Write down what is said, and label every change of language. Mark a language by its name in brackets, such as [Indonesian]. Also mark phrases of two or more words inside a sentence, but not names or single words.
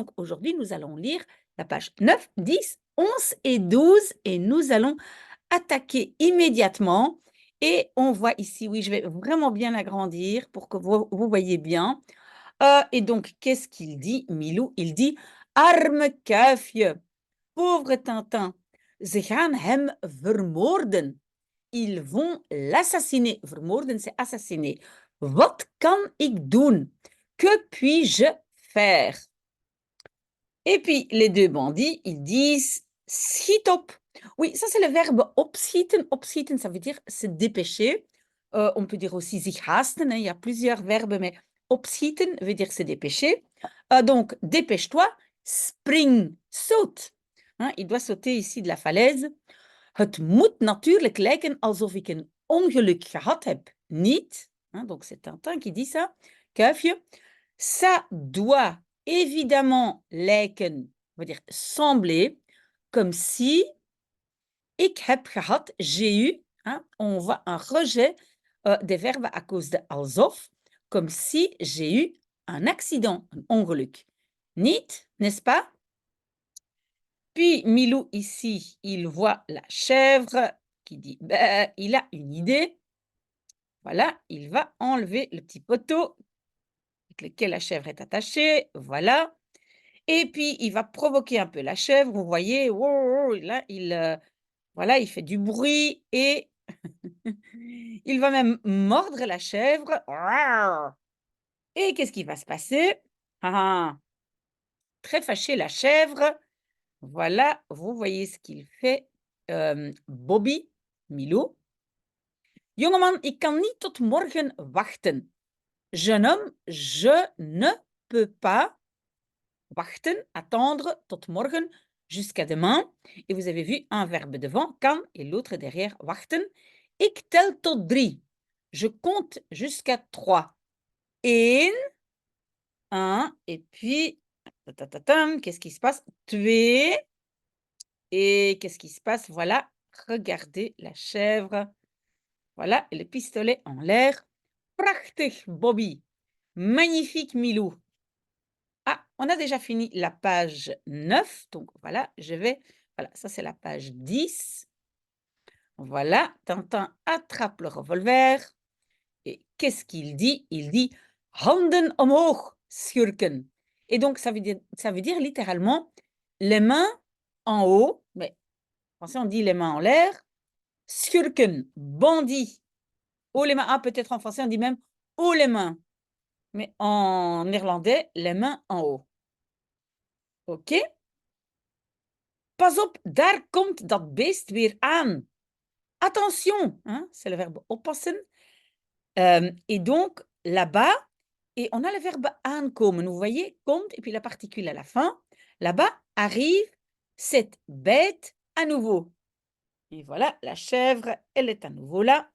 [French] Donc aujourd'hui, nous allons lire la page 9, 10, 11 et 12 et nous allons attaquer immédiatement. Et on voit ici, oui, je vais vraiment bien agrandir pour que vous voyez bien. Et donc, qu'est-ce qu'il dit, Milou? Il dit [Dutch] arme kuifje, [French] pauvre Tintin, [Dutch] ze gaan hem vermoorden. [French] Ils vont l'assassiner. Vermoorden, c'est assassiner. [Dutch] Wat kan ik doen? [French] Que puis-je faire? Et puis, les deux bandits, ils disent [Dutch] schiet op. [French] Oui, ça, c'est le verbe opschieten. Opschieten, ça veut dire se dépêcher. On peut dire aussi [Dutch] sich haasten, [French] hein, il y a plusieurs verbes, mais opschieten veut dire se dépêcher. Donc, dépêche-toi, spring, saute. Hein, il doit sauter ici de la falaise. [Dutch] Het moet natuurlijk lijken alsof ik een ongeluk gehad heb. Niet. [French] Hein, donc, c'est Tintin qui dit ça. Kuifje. Ça doit évidemment lijken, on va dire sembler, comme si [Dutch] ik heb gehad, [French] j'ai eu, hein, on voit un rejet des verbes à cause de alsof, comme si j'ai eu un accident, un ongeluk. [Dutch] Niet, [French] n'est-ce pas? Puis Milou ici, il voit la chèvre qui dit, ben, il a une idée. Voilà, il va enlever le petit poteau avec lequel la chèvre est attachée. Voilà. Et puis, il va provoquer un peu la chèvre. Vous voyez, wow, là, voilà, il fait du bruit et il va même mordre la chèvre. Et qu'est-ce qui va se passer? Ah, très fâché, la chèvre. Voilà, vous voyez ce qu'il fait. Bobby, Milou. [Dutch] Jongeman, ik kan niet tot morgen wachten. [French] Jeune homme, je ne peux pas wachten, attendre, [Dutch] tot morgen, [French] jusqu'à demain. Et vous avez vu un verbe devant, kan, et l'autre derrière, [Dutch] wachten. Ik tel tot 3. [French] Je compte jusqu'à 3. Eén, un, et puis, qu'est-ce qui se passe? Twee. Et qu'est-ce qui se passe? Voilà, regardez la chèvre. Voilà, et le pistolet en l'air. Prachtig, Bobby. Magnifique, Milou. Ah, on a déjà fini la page 9. Donc voilà, voilà, ça c'est la page 10. Voilà, Tintin attrape le revolver. Et qu'est-ce qu'il dit? Il dit [Dutch] handen omhoog, schurken. [French] Et donc ça veut dire littéralement les mains en haut, mais en français on dit les mains en l'air. Schurken, bandit. Haut les mains. Ah, peut-être en français on dit même haut les mains. Mais en néerlandais, les mains en haut. OK? [Dutch] Pas op, daar komt dat beest weer aan. [French] Attention, hein, c'est le verbe oppassen. Et donc, là-bas, et on a le verbe aankomen. Vous voyez, komt, et puis la particule à la fin. Là-bas, arrive cette bête à nouveau. Et voilà, la chèvre, elle est à nouveau là.